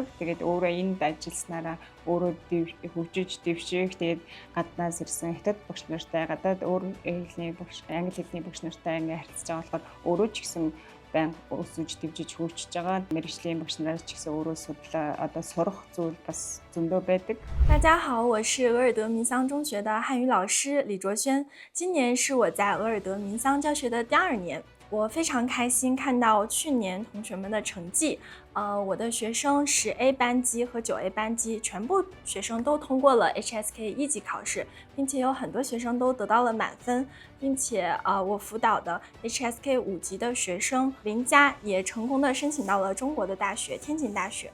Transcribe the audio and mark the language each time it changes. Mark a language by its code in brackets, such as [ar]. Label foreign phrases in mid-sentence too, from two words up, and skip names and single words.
[mn] Тэгээд өөрөө энд ажилласнараа өөрөө хөгжиж дэвших. Тэгээд гаднаас ирсэн хятад багш нартай гадаад өөр хэлний багш, англи хэлний багш нартай ингээ харилцаж байгаа болохоор өөрөө ч гэсэн банк өсөж дэвжиж хөгжиж байгаа. Мэргэжлийн багш нараас ч гэсэн өөрөө судлаа одоо сурах зүйл бас зөндөө байдаг. [zh] 大家好，我是俄尔德民桑中学的汉语老师李卓轩，今年是我在俄尔德民桑教学的第2年。我非常开心看到去年同学们的成绩，我的学生10A 班级和9A 班级全部学生都通过了 HSK 1级考试，并且有很多学生都得到了满分，并且我辅导的 HSK 5级的学生林佳也成功的申请到了中国的大学天津大学。